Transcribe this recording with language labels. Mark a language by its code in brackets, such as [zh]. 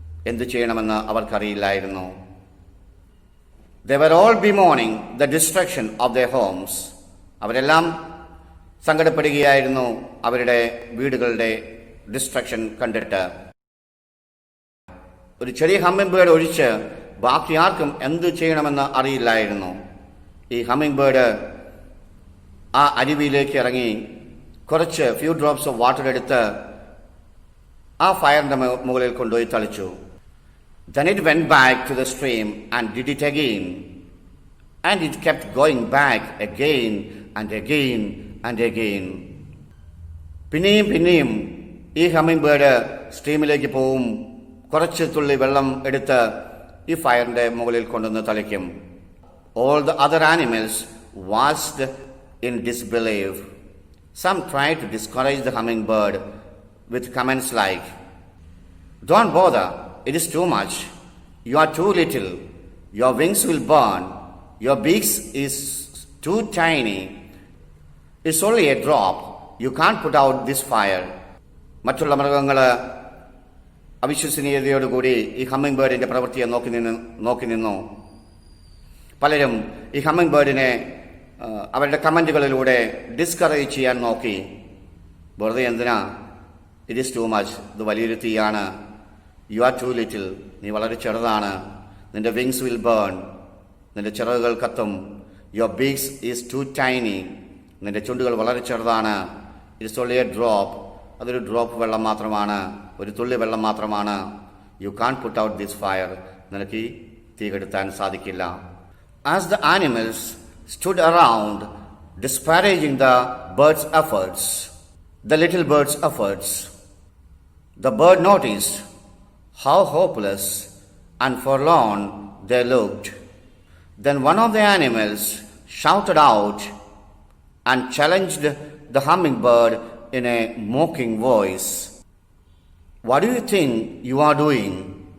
[ml] എന്തു ചെയ്യണമെന്ന് അവർക്കറിയില്ലായിരുന്നു. [en] They were all bemoaning the destruction of their homes. [ml] അവരെല്ലാം സങ്കടപ്പെടുകയായിരുന്നു അവരുടെ വീടുകളുടെ ഡിസ്ട്രക്ഷൻ കണ്ടിട്ട്. ഒരു ചെറിയ ഹമ്മിങ് ബേർഡ് ഒഴിച്ച് ബാക്കി ആർക്കും എന്ത് ചെയ്യണമെന്ന് അറിയില്ലായിരുന്നു. ഈ ഹമ്മിങ് ബേർഡ് ആ അരുവിയിലേക്ക് ഇറങ്ങി കുറച്ച് [en] few drops of water [ml] എടുത്ത് ആ ഫയറിന്റെ മുകളിൽ കൊണ്ടുപോയി തളിച്ചു. [en] Then it went back to the stream and did it again. And it kept going back again and again and again. [ml] പിന്നെയും ഈ ഹമ്മിങ് ബേർഡ് സ്ട്രീമിലേക്ക് പോവും, കുറച്ച് തുള്ളി വെള്ളം എടുത്ത് ഈ ഫയറിന്റെ മുകളിൽ കൊണ്ടുവന്ന് തളിക്കും. [en] All the other animals watched in disbelief. Some tried to discourage the hummingbird with comments like, "Don't bother, it is too much. You are too little. Your wings will burn. Your beak is too tiny. It's only a drop. You can't put out this fire." [ml] മറ്റുള്ള മൃഗങ്ങൾ അവിശ്വസനീയതയോടുകൂടി ഈ humming ബേർഡിന്റെ പ്രവൃത്തിയെ നോക്കി നിന്നു. പലരും ഈ humming ബേർഡിനെ അവരുടെ കമന്റുകളിലൂടെ discourage ചെയ്യാൻ നോക്കി. വെറുതെ എന്തിനാ, [en] it is too much, [ml] ഇത് വലിയൊരു തീയാണ്. [en] you are too little, [ml] നീ വളരെ ചെറുതാണ്. നിന്റെ [en] wings will burn, [ml] നിന്റെ ചിറകുകൾ കത്തും. [en] your beaks is too tiny, [ml] നിന്റെ ചുണ്ടുകൾ വളരെ ചെറുതാണ്. [en] it's only a drop, [ml] അതൊരു ഡ്രോപ്പ് വെള്ളം മാത്രമാണ്, ഒരു തുള്ളി വെള്ളം മാത്രമാണ്. [en] you can't put out this fire, [ml] നിനക്ക് ഈ തീ കെടുത്താൻ സാധിക്കില്ല. [en] As the animals stood around disparaging the bird's efforts, the little bird's efforts, the bird noticed how hopeless and forlorn they looked. Then one of the animals shouted out and challenged the hummingbird in a mocking voice. "What do you think you are doing?